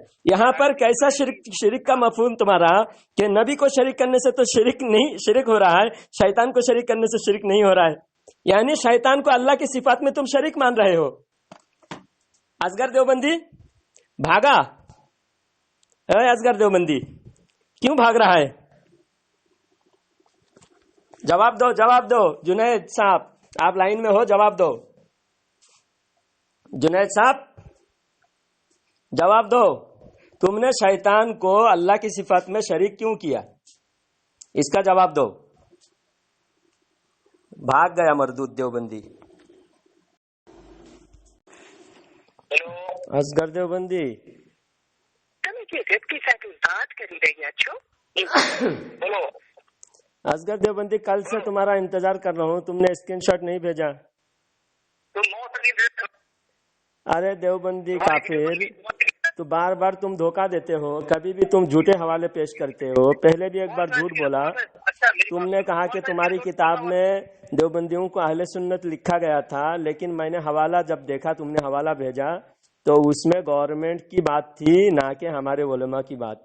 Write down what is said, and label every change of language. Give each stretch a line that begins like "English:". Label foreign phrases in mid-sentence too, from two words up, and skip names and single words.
Urdu: یہاں پر کیسا شرک کا مفہوم تمہارا کہ نبی کو شریک کرنے سے تو شرک ہو رہا ہے، شیطان کو شریک کرنے سے شرک نہیں ہو رہا ہے. یعنی شیطان کو اللہ کی صفات میں تم شریک مان رہے ہو. اصغر دیوبندی بھاگا، اصغر دیوبندی کیوں بھاگ رہا ہے? جواب دو جنید صاحب. آپ لائن میں ہو, جواب دو. جنید صاحب جواب دو, تم نے شیطان کو اللہ کی صفت میں شریک کیوں کیا؟ اس کا جواب دو. بھاگ گیا مردود دیوبندی. اصغر دیوبندی
Gujarati: તમે જે વ્યક્તિ સાથે વાત કરી રહ્યા છો એ
Urdu: बोलो. اصغر دیوبندی کل سے تمہارا انتظار کر رہا ہوں, تم نے اسکرین شاٹ نہیں بھیجا. تم 9 سیکنڈ ارے دیوبندی کافر, تو بار بار تم دھوکہ دیتے ہو, کبھی بھی تم جھوٹے حوالے پیش کرتے ہو. پہلے بھی ایک بار جھوٹ بولا. تم نے کہا کہ تمہاری کتاب میں دیوبندیوں کو اہل سنت لکھا گیا تھا, لیکن میں نے حوالہ جب دیکھا, تم نے حوالہ بھیجا تو اس میں گورنمنٹ کی بات تھی, نہ کہ ہمارے علماء کی بات.